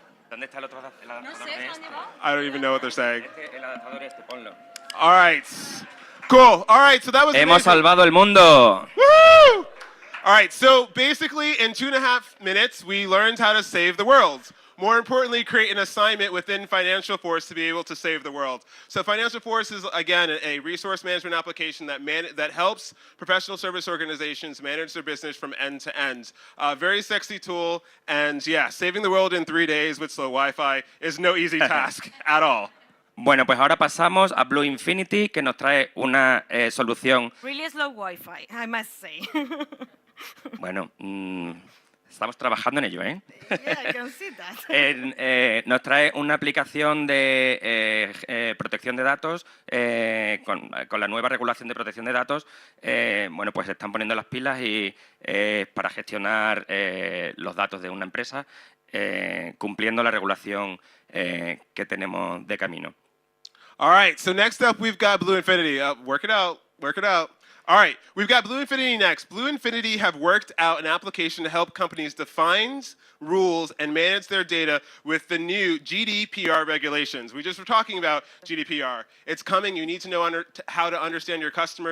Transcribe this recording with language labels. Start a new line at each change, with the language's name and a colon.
Spanish: ¿Dónde está el otro adaptador de este?
English: I don't even know what they're saying.
Spanish: El adaptador este, ponlo.
English: All right. Cool. All right, so that was
Spanish: Hemos
English: amazing.
Spanish: salvado el mundo. Woo!
English: All right, so basically in 2.5 minutes, we learned how to save the world. More importantly, create an assignment within Financial Force to be able to save the world. So Financial Force is, again, a resource management application that helps professional service organizations manage their business from end to end. Very sexy tool, and yeah, saving the world in 3 days with slow Wi-Fi is no easy task at all.
Spanish: Bueno, pues ahora pasamos a Blue Infinity, que nos trae una solución.
English: Really slow Wi-Fi, I must say.
Spanish: Bueno, estamos trabajando en ello, ¿eh?
English: Yeah, I can see that.
Spanish: Nos trae una aplicación de protección de datos con la nueva regulación de protección de datos. Bueno, pues se están poniendo las pilas y para gestionar los datos de una empresa, cumpliendo la regulación que tenemos de camino.
English: All right, so next up we've got Blue Infinity. Work it out. All right, we've got Blue Infinity next. Blue Infinity have worked out an application to help companies define rules and manage their data with the new GDPR regulations. We just were talking about GDPR. It's coming. You need to know how to understand your customer.